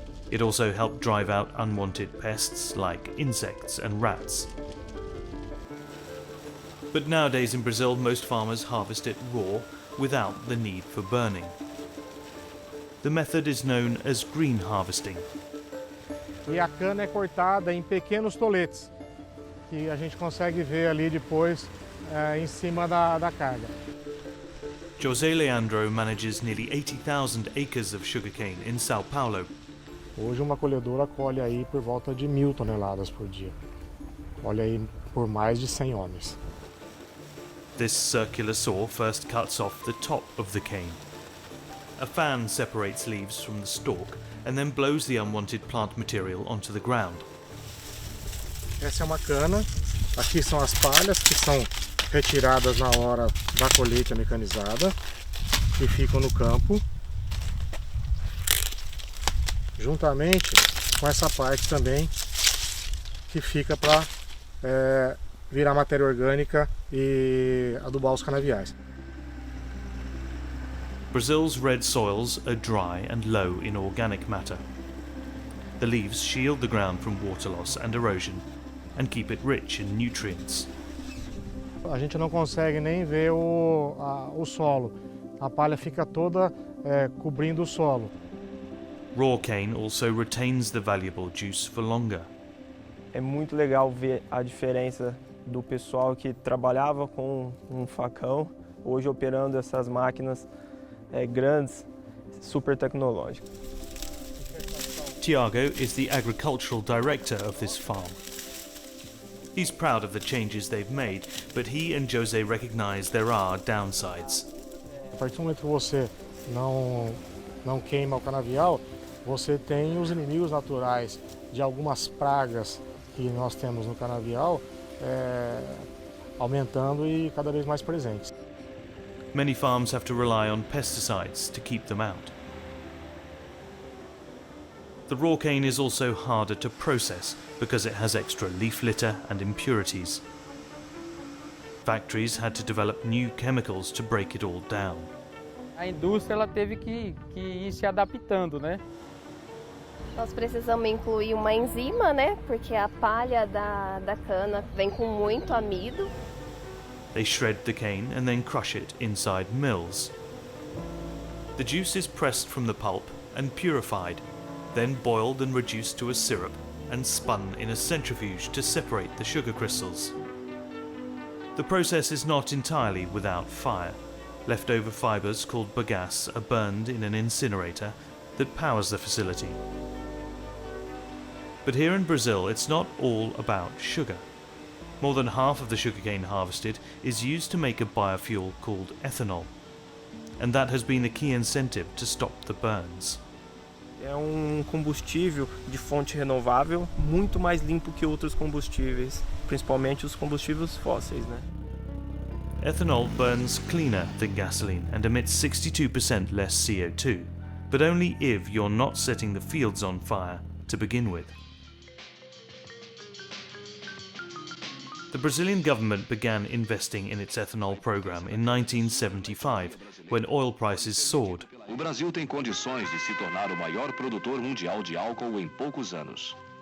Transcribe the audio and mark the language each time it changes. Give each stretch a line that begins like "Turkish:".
English: It also helped drive out unwanted pests like insects and rats. But nowadays in Brazil, most farmers harvest it raw without the need for burning. The method is known as green harvesting.
Portuguese: E a cana é cortada em pequenos toletes, que a gente consegue ver ali depois em cima da carga.
English: José Leandro manages nearly 80,000 acres of sugarcane in São Paulo.
Portuguese: Hoje uma colhedora colhe aí por volta de 1.000 toneladas por dia. Colhe aí por mais de 100 homens.
English: This circular saw first cuts off the top of the cane. A fan separates leaves from the stalk and then blows the unwanted plant material onto the ground.
Portuguese: Essa é uma cana. Aqui são as palhas que são retiradas na hora da colheita mecanizada e ficam no campo, juntamente com essa parte também que fica para virar matéria orgânica e adubar os canaviais.
English: Brazil's red soils are dry and low in organic matter. The leaves shield the ground from water loss and erosion and keep it rich in nutrients.
Portuguese: A gente não consegue nem ver o solo. A palha fica toda cobrindo o solo.
English: Raw cane also retains the valuable juice for longer.
Portuguese: É muito legal ver a diferença do pessoal que trabalhava com um facão, hoje operando essas máquinas grandes, super tecnológicas.
English: Tiago is the agricultural director of this farm. He's proud of the changes they've made, but he and José recognize there are downsides.
Portuguese: A partir do momento que você não queima o canavial, você tem os inimigos naturais de algumas pragas que nós temos no canavial aumentando e cada vez mais presentes.
English: Many farms have to rely on pesticides to keep them out. The raw cane is also harder to process because it has extra leaf litter and impurities. Factories had to develop new chemicals to break it all down.
Portuguese: A indústria ela teve que ir se adaptando, né? Nós precisamos incluir uma enzima, né? Porque a palha da cana vem com muito amido.
English: They shred the cane and then crush it inside mills. The juice is pressed from the pulp and purified, then boiled and reduced to a syrup and spun in a centrifuge to separate the sugar crystals. The process is not entirely without fire. Leftover fibres called bagasse are burned in an incinerator that powers the facility. But here in Brazil, it's not all about sugar. More than half of the sugarcane harvested is used to make a biofuel called ethanol, and that has been a key incentive to stop the burns.
Portuguese: É combustível de fonte renovável muito mais limpo que outros combustíveis, principalmente os combustíveis fósseis, né?
English: Ethanol burns cleaner than gasoline and emits 62% less CO2, but only if you're not setting the fields on fire to begin with. The Brazilian government began investing in its ethanol program in 1975, when oil prices soared.
Portuguese: O Brasil tem condições de se tornar o maior produtor mundial de álcool em poucos anos.